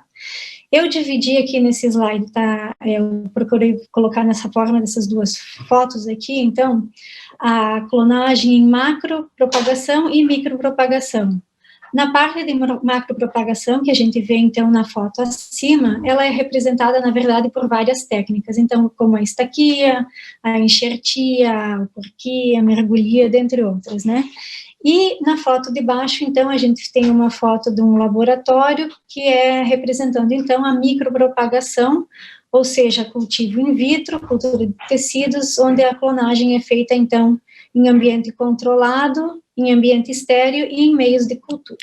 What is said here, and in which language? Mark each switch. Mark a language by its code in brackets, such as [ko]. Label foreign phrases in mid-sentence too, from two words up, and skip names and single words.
[pt] Eu dividi aqui nesse slide, tá? Eu procurei colocar nessa forma dessas duas fotos aqui, então, a clonagem em macropropagação e micropropagação. Na parte de macropropagação, que a gente vê, então, na foto acima, ela é representada, na verdade, por várias técnicas, então, como a estaquia, a enxertia, a porquia, a mergulhia, dentre outras, né? E na foto de baixo, então, a gente tem uma foto de um laboratório que é representando, então, a micropropagação, ou seja, cultivo in vitro, cultura de tecidos, onde a clonagem é feita, então, em ambiente controlado, em ambiente estéril e em meios de cultura.